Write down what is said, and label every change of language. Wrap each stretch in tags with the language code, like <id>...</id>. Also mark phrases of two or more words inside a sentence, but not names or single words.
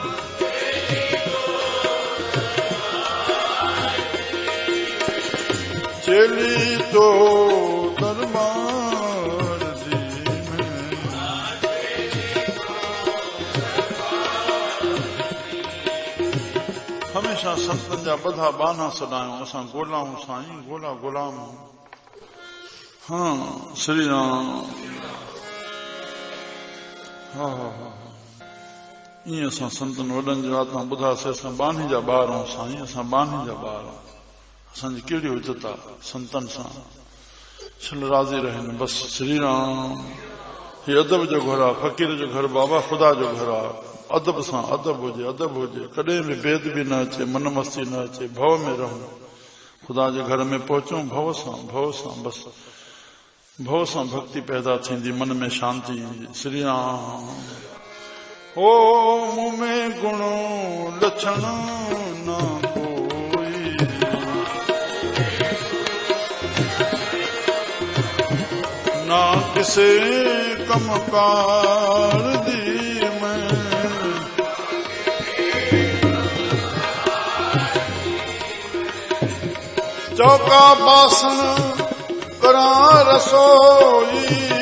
<pa>ਚਲੀ ਤੋ ਦਰਬਾਰ ਦੀ ਮੈਂ</pa> <sd>हमेशा संतन जा बधा बाना सदायूं असां गोलाऊं साईं गोला गुलाम। हाँ श्री राम। हा हा हा ईअं असां संतन वॾनि जो आत्मा ॿुधासीं असां बानी जा ॿार आहियूं साईं असां बानी जा ॿार आहियूं असांजी कहिड़ी इज़त आहे संतन सां छिल राज़ी रहनि बस श्री राम। हे अदब जो घर आहे फ़कीर जो घर बाबा ख़ुदा जो घर आहे अदब सां अदब हुजे कॾहिं बि बेद बि न अचे मन मस्ती न अचे भव में रहूं ख़ुदा जे घर में पहुचूं भव सां बस भव सां भक्ति पैदा थींदी मन में शांति ईंदी श्री राम।</sd> <pa>ਓ ਮੂੰਹ ਮੇਂ ਗੁਣੋ ਲੱਛਣ ਨ ਕੋਈ ਨਾ ਕਿਸੇ ਕੰਮਕਾਰ ਦੀ ਮੈਂ ਚੌਕਾ ਬਾਸਨ ਕਰਾ ਰਸੋਈ</pa>